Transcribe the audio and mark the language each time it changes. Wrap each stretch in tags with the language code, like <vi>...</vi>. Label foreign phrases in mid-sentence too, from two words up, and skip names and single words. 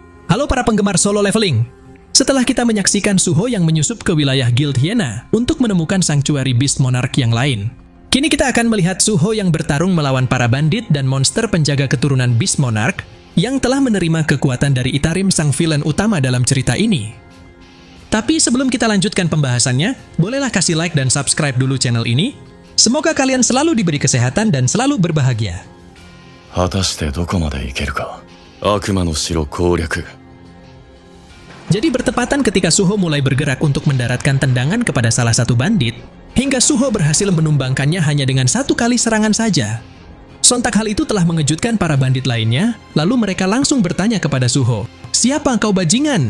<id>Halo para penggemar solo leveling. Setelah kita menyaksikan Suho yang menyusup ke wilayah Guild Hyena untuk menemukan Sanctuary Beast Monarch yang lain, kini kita akan melihat Suho yang bertarung melawan para bandit dan monster penjaga keturunan Beast Monarch yang telah menerima kekuatan dari Itarim sang villain utama dalam cerita ini. Tapi sebelum kita lanjutkan pembahasannya, bolehlah kasih like dan subscribe dulu channel ini. Semoga kalian selalu diberi kesehatan dan selalu berbahagia.</id> <ja>果たしてどこまで行けるか。悪魔の城攻略。</ja> <id>Jadi bertepatan ketika Suho mulai bergerak untuk mendaratkan tendangan kepada salah satu bandit, hingga Suho berhasil menumbangkannya hanya dengan satu kali serangan saja. Sontak hal itu telah mengejutkan para bandit lainnya, lalu mereka langsung bertanya kepada Suho, "Siapa engkau bajingan?"</id>